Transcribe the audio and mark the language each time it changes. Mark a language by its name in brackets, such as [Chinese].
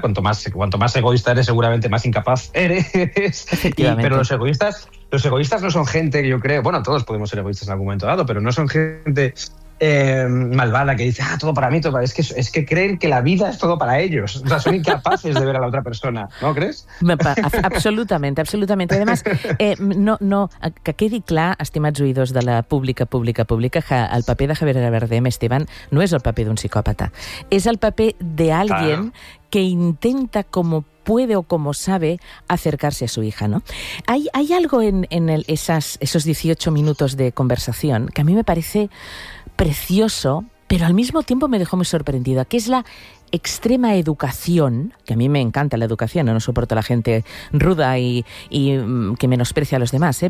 [Spanish] Cuanto más egoísta eres, seguramente más incapaz eres. Pero los egoístas no son gente que yo creo... Bueno, todos podemos ser egoístas en algún momento dado, pero no son gente malvada que dice todo para mí, todo para mí. Es que creen que la vida es todo para ellos. O sea, son incapaces de ver a la otra persona, ¿no crees? Absolutamente. [Catalan] Además, no, que quedi clar, estimats oïdors de la pública, el paper de Javier Bardem, Esteban, no és el paper d'un psicòpata. És el paper [Spanish] d'alguien que intenta como puede o como sabe acercarse a su hija, ¿no? Hay algo en esos 18 minutos de conversación que a mí me parece precioso, pero al mismo tiempo me dejó muy sorprendida, que es la extrema educación, que a mí me encanta la educación, no soporto a la gente ruda y que menosprecia a los demás, ¿eh?